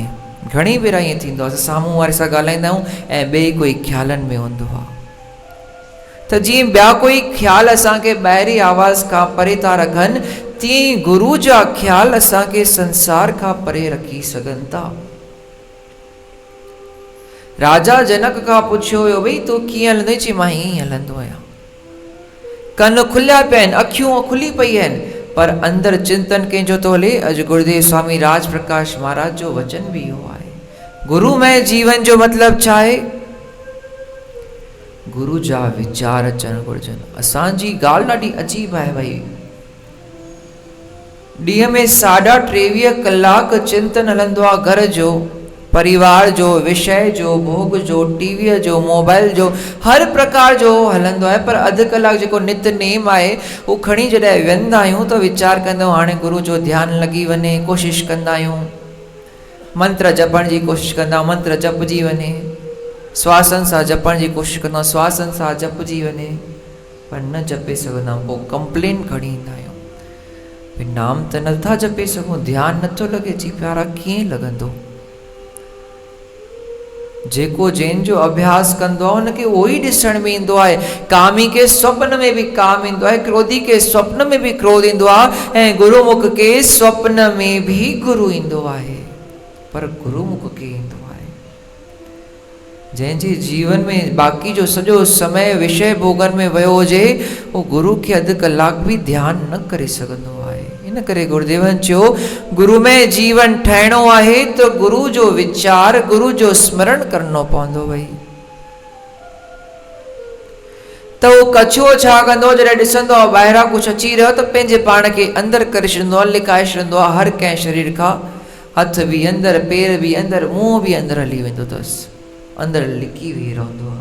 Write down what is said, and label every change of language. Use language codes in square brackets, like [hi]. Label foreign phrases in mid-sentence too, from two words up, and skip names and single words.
[sd] घणी भेरा ईअं थींदो आहे, असां साम्हूं वारे सां ॻाल्हाईंदा आहियूं ऐं ॿिए कोई ख़्यालनि में हूंदो आहे। त जीअं ॿिया कोई ख़्याल असांखे ॿाहिरी आवाज़ खां परे था रखनि, तीअं गुरु जा ख़्याल असांखे संसार खां परे रखी सघनि था। राजा जनक खां पुछियो हुयो, भई तूं कीअं हलंदो? चई मां ईअं ई हलंदो आहियां। कन खुलिया पिया आहिनि, अखियूं खुली पई आहिनि, पर अंदरि चिंतन कंहिंजो थो हले। अॼु गुरुदेव स्वामी राज प्रकाश महाराज जो वचन बि इहो आहे। गुरुमय जीवन जो मतिलबु छा आहे? गुरु जा वीचार अचणु घुरिजनि। असांजी ॻाल्हि ॾाढी अजीब आहे भई। ॾींहं में 23.5 कलाक चिंतन हलंदो आहे, घर जो, परिवार जो, विषय जो, भोग जो, टीवीअ जो, मोबाइल जो, हर प्रकार जो हलंदो आहे। पर अधु कलाक जेको नितनेम आहे उहो खणी जॾहिं वेंदा आहियूं त वीचार कंदा आहियूं हाणे गुरु जो ध्यानु लॻी वञे, कोशिशि कंदा आहियूं, मंत्र जपण जी कोशिशि कंदा, मंत्र जपजी वञे, श्वासन सां जपण जी कोशिशि कंदा, श्वासन सां जपजी वञे, पर न जपे सघंदा। पोइ कंप्लेन खणी ईंदा आहियूं, भई नाम त नथा जपे सघूं, ध्यानु नथो लॻे, जी प्यारा कीअं लॻंदो। जेको जंहिंजो अभ्यास कंदो आहे हुनखे उहो ई ॾिसण में ईंदो आहे। कामी के स्वप्न में बि काम ईंदो आहे, क्रोधी के स्वप्न में बि क्रोध ईंदो आहे, ऐं गुरुमुख के स्वप्न में भी गुरु ईंदो आहे। पर गुरुमुख के ईंदो आहे जंहिंजे जीवन में बाक़ी जो सॼो समय विषय भोगन में वियो हुजे, उहो गुरु खे अधु कलाक बि ध्यानु न करे सघंदो आहे। इन करे गुरुदेवन चयो, गुरु में जीवन ठाहिणो आहे त गुरु जो विचार, गुरु जो स्मरण करणो पवंदो। भई त उहो कछुओ छा कंदो, जॾहिं ॾिसंदो आहे ॿाहिरां कुझु अची रहियो त पंहिंजे पाण खे अंदरि करे छॾींदो आहे, लिकाए छॾींदो आहे। हर कंहिं शरीर खां हथ बि अंदरि, पेर बि अंदरि, मुंहुं बि अंदरि हली वेंदो अथसि, अंदरि लिकी वेही रहंदो आहे।